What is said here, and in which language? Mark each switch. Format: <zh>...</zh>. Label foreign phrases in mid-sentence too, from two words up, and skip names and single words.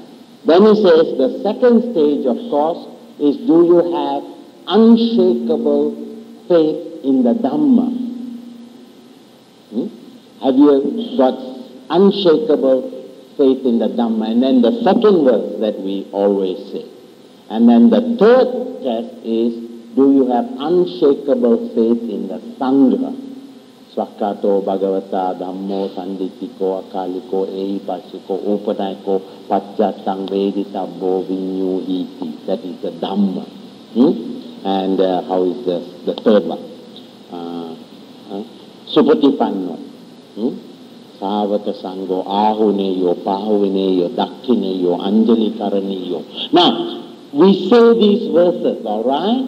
<en>Then he says the second stage, of course, is do you have unshakable faith in the Dhamma? Have you got unshakable faith in the Dhamma? And then the second verse that we always say. And then the third test is, do you have unshakable faith in the Sangha?</en> <pi>Swakato Bhagavata Dhammo Sanditiko Akaliko Eipasiko Upanayako Pachatang Veditabbo Vinyu Iti.</pi> <en>That is the Dhamma. And how is the third one?</en> <pi>Supatipanno. Savaka Sango Ahuneyo Pahuneyo Dakhineyo Anjali Karaniyo.</pi> <en>Now, we say these verses, all right?</en>